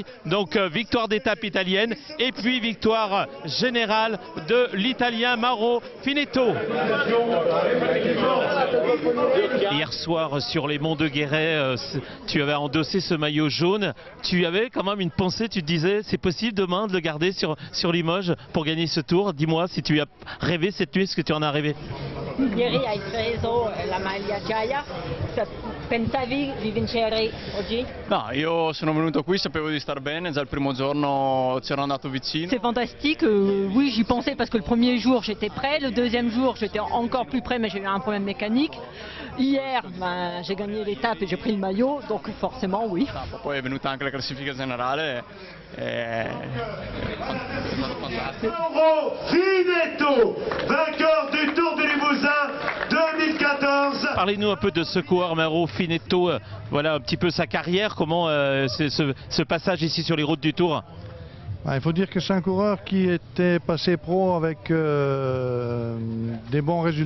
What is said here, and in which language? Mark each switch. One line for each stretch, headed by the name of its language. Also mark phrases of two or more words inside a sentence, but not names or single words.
French: Donc victoire d'étape italienne et puis victoire générale de l'Italien Mauro Finetto. Hier soir sur les monts de Guéret, tu avais endossé ce maillot jaune. Tu avais quand même une pensée, tu te disais c'est possible demain de le garder sur Limoges pour gagner ce Tour. Dis-moi si tu as rêvé cette nuit, est-ce que tu en as rêvé?
Italian: Ieri hai preso la maglia gialla, pensavi di vincere oggi? No, io sono venuto qui, sapevo di star bene, già il primo giorno c'ero andato vicino.
French: C'est fantastique, oui j'y pensais parce que le premier jour j'étais prêt, le deuxième jour j'étais encore plus prêt mais j'ai eu un problème mécanique. Hier j'ai gagné l'étape et j'ai pris le maillot, donc forcément oui.
Italian: Poi è venuta anche la classifica generale.
French: Mauro Finetto, vainqueur du Tour du Limousin 2014. Parlez-nous un peu de ce coureur Mauro Finetto, voilà un petit peu sa carrière, comment c'est ce passage ici sur les routes du Tour. Il faut dire que c'est un coureur qui était passé pro avec des bons résultats.